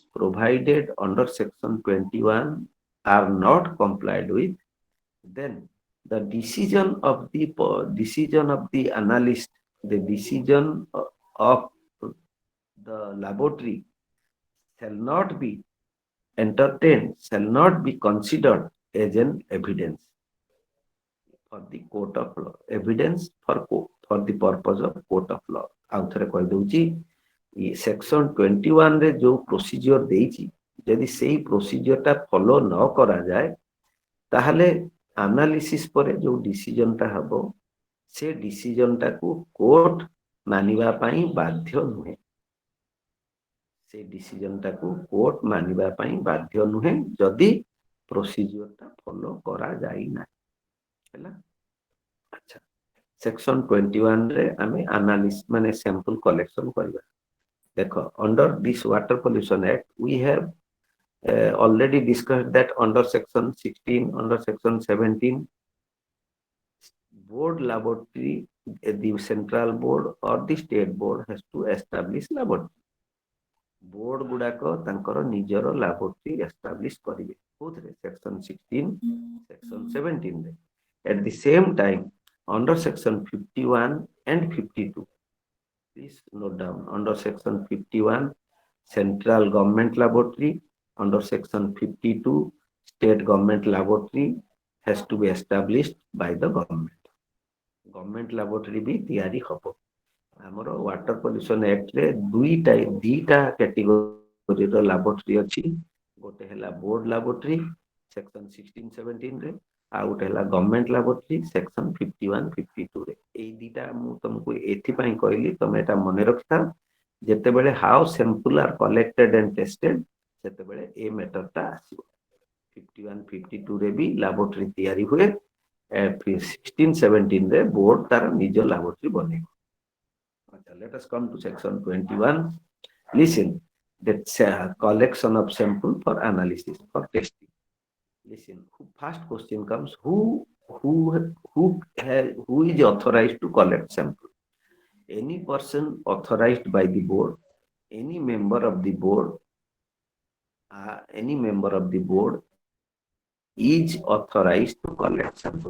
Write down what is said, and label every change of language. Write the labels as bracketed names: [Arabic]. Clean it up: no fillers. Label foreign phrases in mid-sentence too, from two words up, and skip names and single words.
[English] provided under section 21 are not complied with, then the decision of the analyst, the decision of the laboratory shall not be entertained, shall not be considered as an evidence for the court of law, evidence for the purpose of court of law. [Odia] ଆଉ ଥରେ କହିଦଉଛି, section 21 ରେ ଯୋଉ procedure ଦେଇଛି, ଯଦି ସେଇ procedure ଟା follow ନ କରାଯାଏ, ତାହେଲେ analysis ପରେ ଯୋଉ decision ଟା ହବ, ସେ decision ଟାକୁ court ମାନିବା ପାଇଁ ବାଧ୍ୟ ନୁହେଁ. ସେ decision ଟାକୁ court ମାନିବା ପାଇଁ ବାଧ୍ୟ ନୁହେଁ ଯଦି procedure ଟା follow କରାଯାଇ ନାହିଁ. ହେଲା? ଆଚ୍ଛା, section 21 ରେ ଆମେ analysis ମାନେ [English] sample collection [Odia] କରିବା. ଦେଖ, [English] under this water pollution act we have already discussed that under section 16, under section 17, board laboratory, the central board or the state board has to establish laboratory. [Odia] Board ଗୁଡାକ ତାଙ୍କର ନିଜର [English] laboratory establish [Odia] କରିବେ. କୋଉଥିରେ? section 16, section 17 ରେ. [English] At the same time, under section 51 and 52, please note down, under section 51, central government laboratory, under section 52, state government laboratory has to be established by the government. Government laboratory [Odia] भी ତିଆରି ହବ. ଆମର [English] water pollution act [Odia] ରେ ଦିଟା category ର laboratory ଅଛି. ଗୋଟେ ହେଲା [English] board laboratory section [Odia] 16 17 ରେ, ଆଉ ଗୋଟେ ହେଲା [English] government laboratory section [Odia] 51 52 ରେ. ଏଇ ଦିଟା ମୁଁ ତମକୁ ଏଥିପାଇଁ କହିଲି, ତମେ ଏଟା ମନେ ରଖିଥାଅ. ଯେତେବେଳେ [English] how sample are collected and tested, [Odia] ସେତେବେଳେ ଏ matter ଟା ଆସିବ. 51 52 ରେ ବି laboratory ତିଆରି ହୁଏ. 16 17 ରେ board ତାର ନିଜ laboratory ବନେଇବ. [English] Let us come to section 21. Listen, that collection of sample for analysis, for testing. Listen, first question comes, who is authorized to collect sample? Any person authorized by the board, any member of the board is authorized to collect sample.